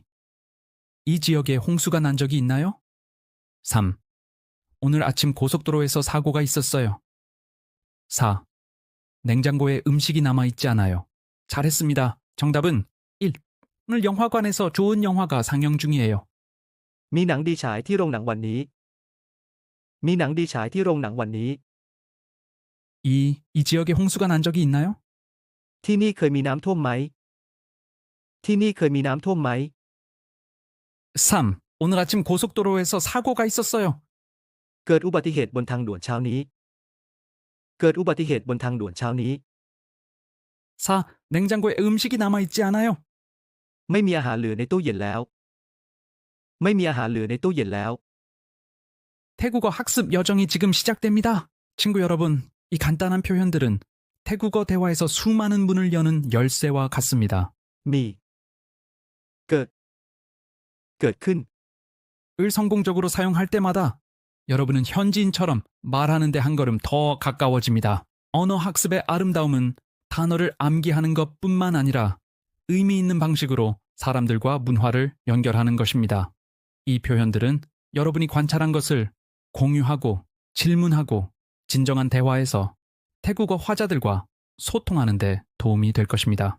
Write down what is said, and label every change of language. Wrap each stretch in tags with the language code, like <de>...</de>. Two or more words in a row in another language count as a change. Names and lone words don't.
<ko>이 지역에 홍수가 난 적이 있나요? 3. 오늘 아침 고속도로에서 사고가 있었어요. 4. 냉장고에 음식이 남아있지 않아요. 잘했습니다. 정답은 1. 오늘 영화관에서 좋은 영화가 상영 중이에요.</ko> <th>มีหนังดีฉายที่โรงหนังวันนี้ มีหนังดีฉายที่โรงหนังวันนี้</th> <ko>2. 이 지역에 홍수가 난 적이 있나요?</ko> <th>ที่นี่เคยมีน้ำท่วมไหม ที่นี่เคยมีน้ำท่วมไหม</th> <ko>3. 오늘 아침 고속도로에서 사고가 있었어요.</ko> <th>เกิดอุบัติเหตุบนทางด่วนเช้านี้ เกิดอุบัติเหตุบนทางด่วนเช้านี้</th> <ko>4. 냉장고에 음식이 남아있지 않아요.</ko> <th>ไม่มีอาหารเหลือในตู้เย็นแล้ว ไม่มีอาหารเหลือในตู้เย็นแล้ว</th> <ko>태국어 학습 여정이 지금 시작됩니다. 친구 여러분, 이 간단한 표현들은 태국어 대화에서 수많은 문을 여는 열쇠와 같습니다.</ko> <th>มี เกิด เกิดขึ้น</th> <ko>을 성공적으로 사용할 때마다 여러분은 현지인처럼 말하는 데 한 걸음 더 가까워집니다. 언어 학습의 아름다움은 단어를 암기하는 것뿐만 아니라 의미 있는 방식으로 사람들과 문화를 연결하는 것입니다. 이 표현들은 여러분이 관찰한 것을 공유하고 질문하고 진정한 대화에서 태국어 화자들과 소통하는 데 도움이 될 것입니다.</ko>